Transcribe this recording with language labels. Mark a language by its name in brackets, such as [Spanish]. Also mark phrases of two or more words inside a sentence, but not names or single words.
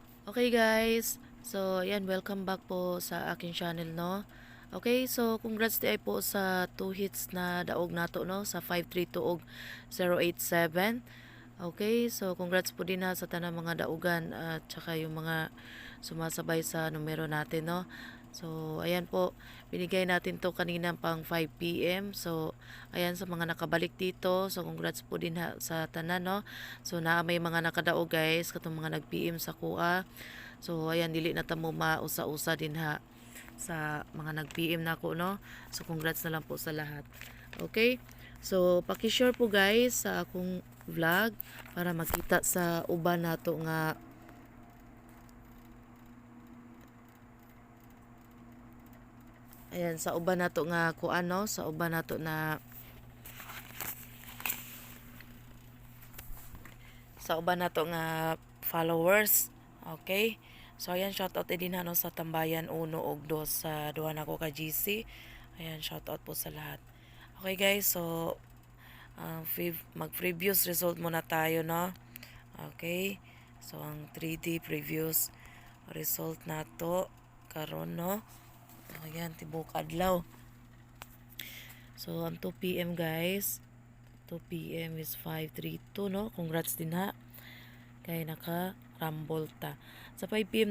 [English] Okay guys, [Filipino] so ayan, [English] welcome back [Filipino] po sa aking channel, no? [Cebuano] Okay, so congrats di ay po sa 2 hits na daog nato, no? Sa 532 og 087. Okay, so congrats po din ha sa tanang mga daugan [Filipino] at saka yung mga sumasabay sa numero natin, [Cebuano] no? [Filipino] So, ayan po, binigay natin to kanina pang 5 p.m. So, ayan sa mga nakabalik dito. [Cebuano] So, congrats po din ha sa tanan, no? So, may mga nakadaog guys, katong mga nag-PM sa kuha. So, ayan, dili na tamo mausa-usa din ha sa mga nag-PM na ako, no? [Filipino] So, congrats na lang po sa lahat. Okay? [Cebuano] So, paki-share po guys sa akong vlog para makita sa uban nato nga ayan, sa uban nato nga kuano, sa uban nato na sa uban nato nga followers. Okay? So ayan, shoutout din ano sa Tambayan 1 ug 2 sa duha nako ka GC. [Filipino] Ayan, shoutout po sa lahat. [English] Okay guys, [Filipino] so mag- [English] previous result [Filipino] muna tayo, no? [Cebuano] Okay? So ang 3D [English] previous result [Cebuano] nato karon, no? Ayan, tibok adlaw. So ang 2 p.m. guys, 2 p.m. is 5:32, no? Congrats din ha. Kaya naka-rumble ta. Sa 5 p.m.